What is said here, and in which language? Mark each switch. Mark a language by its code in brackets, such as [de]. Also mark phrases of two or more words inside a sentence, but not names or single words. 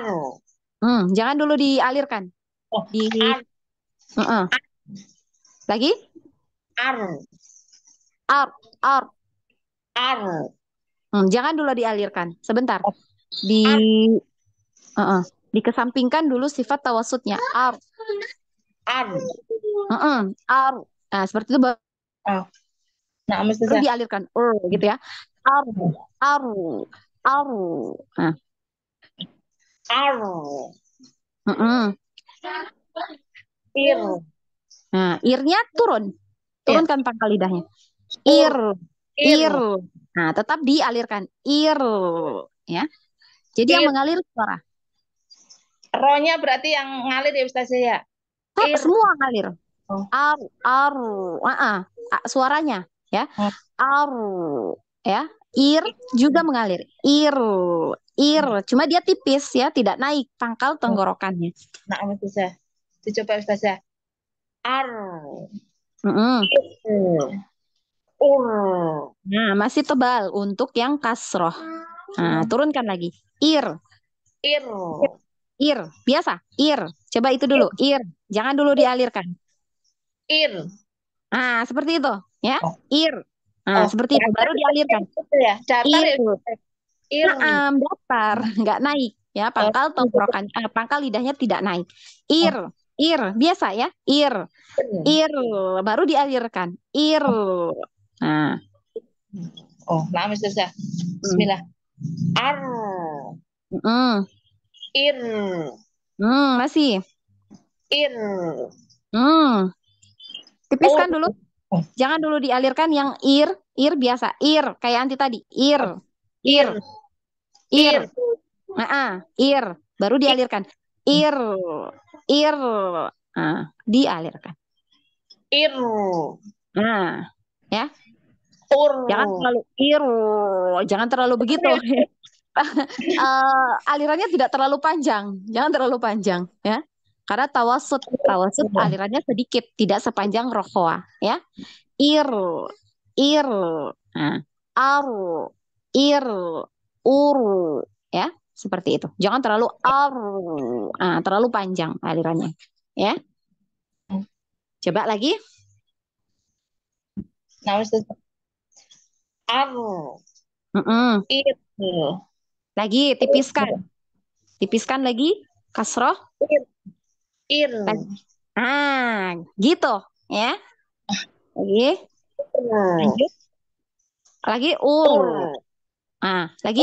[id] Jangan dulu dialirkan. Oh, Di ar. lagi. Ar. Ar, ar. Ar. Jangan dulu dialirkan. Sebentar. Oh, Di ar. dikesampingkan dulu sifat tawasudnya. Ar. Ar. Ar. Seperti itu baru Oh, nah, Ustazah. dialirkan. Gitu ya. Aru. Aru. Aru. Ar. Mm-mm. Ir. Irnya turun. Ya. Turunkan pangkal lidahnya. Ir. Ir. Ir. Tetap dialirkan. Ir. Ya. Jadi yang Ir. mengalir suara. Ro-nya berarti yang ngalir ya Ustazah ya? Ir. Semua ngalir. Oh. Aru. Suaranya ya. Oh. Aru. Ya. Ir juga mengalir. Ir. Cuma dia tipis ya, tidak naik pangkal tenggorokannya. Nah, Ustazah. Dicoba Ustazah. Ar. Ir. Ur. Nah, masih tebal untuk yang kasroh. Turunkan lagi. Ir. Ir. Biasa. Coba itu dulu. Jangan dulu dialirkan. Ir. Seperti itu. Ya. Oh. Ir. Oh, Seperti itu. Baru dialirkan. Ya, datar ya. Ir. Datar. Nggak naik. Ya, pangkal tenggorokan, pangkal lidahnya tidak naik. Ir. Biasa ya. Ir. Baru dialirkan. Ir. Oh, nah, Ustazah. Bismillah. Ar. Ir. Masih. Ir. Tipiskan dulu. Oh. Jangan dulu dialirkan yang ir biasa. Kayak anti tadi. Ir. Baru dialirkan. Ir. Dialirkan. Ir. Ya. Ur. Jangan terlalu begitu. Alirannya tidak terlalu panjang. Jangan terlalu panjang ya. Karena tawasud alirannya sedikit, tidak sepanjang rohwa ya. Ir. Aru. Uru ya. Seperti itu. Jangan terlalu terlalu panjang alirannya. Ya. Coba lagi. Nah, Ustazah. Ar. Mm-mm. Ir. Lagi tipiskan. Tipiskan lagi. Kasroh. Ir. Ir. Lagi. Gitu. Ya. Lagi. Lanjut. Lagi ur. Lagi.